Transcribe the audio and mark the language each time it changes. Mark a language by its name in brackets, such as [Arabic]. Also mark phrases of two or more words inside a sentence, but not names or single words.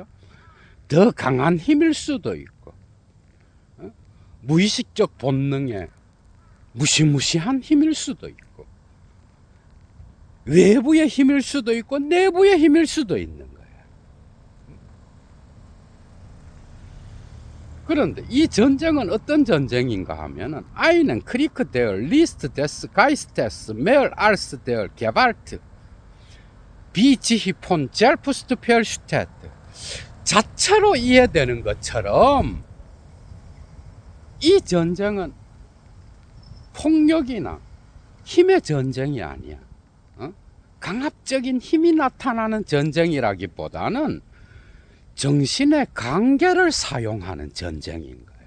[Korean] 더 강한 힘일 수도 있고, 무의식적 본능의 무시무시한 힘일 수도 있고, 외부의 힘일 수도 있고, 내부의 힘일 수도 있는 거예요. 그런데 이 전쟁은 어떤 전쟁인가 하면은, [German] einen Krieg der List des Geistes mehr als der Gewalt, wie sich von selbst versteht. [Korean] 자체로 이해되는 것처럼 이 전쟁은 폭력이나 힘의 전쟁이 아니야. 강압적인 힘이 나타나는 전쟁이라기보다는 정신의 관계를 사용하는 전쟁인 거예요.